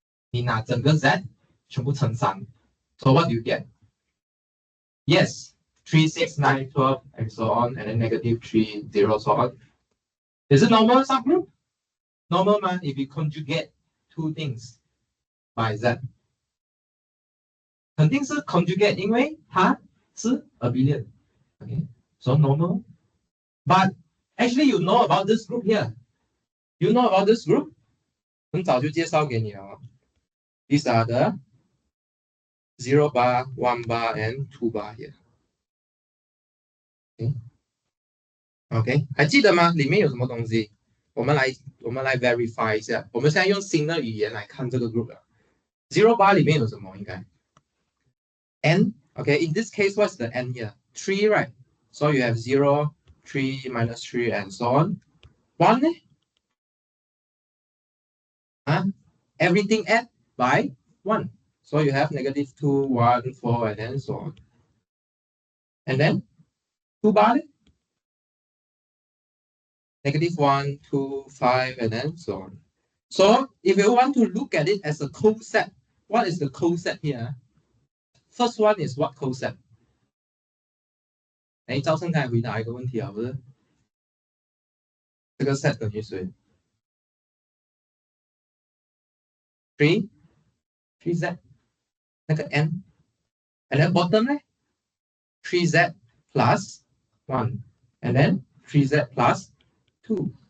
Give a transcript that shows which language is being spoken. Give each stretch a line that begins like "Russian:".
Chinese: 你拿整个 Z 全部乘3
English: So what do you get? Yes, 3, 6, 9, 12, and so on, and then negative 3, 0, so on. Is it normal subgroup? Normal man, if you conjugate two things by Z.
Chinese: 肯定是 conjugate, 因为它是 abelian.
English: Okay, so normal. But actually, you know about this group here. You know about this group?
Chinese: 很早就介绍给你了。
English: These are the 0 bar, 1 bar, and 2 bar here.
Chinese: OK， 还记得吗？里面有什么东西？我们来 verify 一下。我们现在用新的语言来看这个 group 了。 0 bar 里面有什么？应该 n.
English: Okay, in this case, what's the n here? 3, right? So you have 0, 3, minus 3, and so on. 1, everything add by 1. So you have negative 2, 1, 4, and then so on. And then 2 bar, negative 1, 2, 5, and then so on. So if you want to look at it as a coset, what is the coset here? First one is what coset?
Chinese: 哎，赵胜刚才回答一个问题啊，不是？这个 set 等于谁？3Z 那个 n，
English: and then bottom
Chinese: 呢 ？
English: 3Z plus 1, and then 3Z plus 2.